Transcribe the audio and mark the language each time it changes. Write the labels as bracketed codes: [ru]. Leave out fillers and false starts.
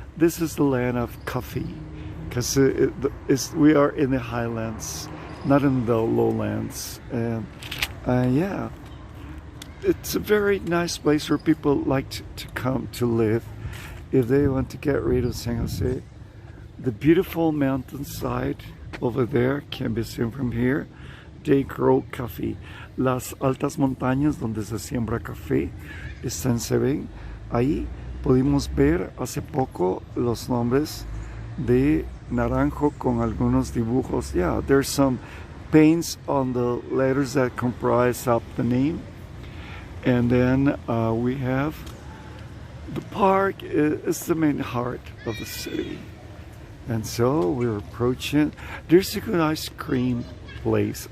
[en] This is the land of coffee, because we are in the highlands, not in the lowlands. And yeah, it's a very nice place where people like to come to live if they want to get rid of San Jose. The beautiful mountainside over there can be seen from here. They grow coffee. [es] Las altas montañas donde se siembra café se ven ahí. Pudimos ver hace poco los nombres de Naranjo con algunos dibujos. [en] Yeah, there's some paints on the letters that comprise up the name. And then we have the park is the main heart of the city. And so we're approaching. There's a good ice cream place.